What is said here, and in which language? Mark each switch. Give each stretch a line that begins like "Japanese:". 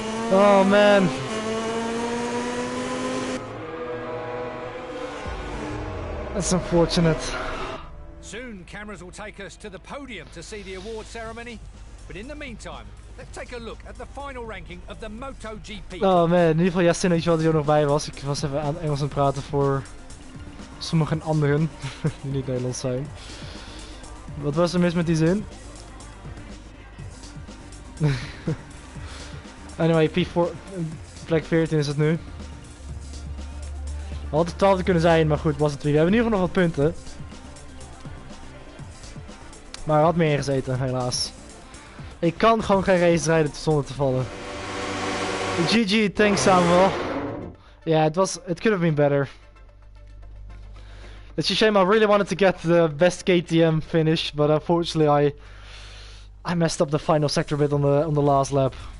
English: Oh man. That's unfortunate. Soon cameras will take us to the podium to see the award ceremony. But in the meantime, let's take a look at the final ranking of the MotoGP.
Dutch: Oh man, in ieder geval Yasin, weet je wat, die er nog bij was. Ik was even aan Engels aan het praten voor sommigen anderen die niet Nederlands zijn. Wat was er mis met die zin? Anyway, P4, plek 14 is het nu. Had het 12 kunnen zijn, maar goed, was het weer. We hebben in ieder geval nog wat punten. Maar er had meer ingezeten, helaas. Ik kan gewoon geen race rijden zonder te vallen.
English: GG, thanks Samuel. Yeah, it could have been better. It's a shame. I really wanted to get the best KTM finish, but unfortunately I messed up the final sector bit on the last lap.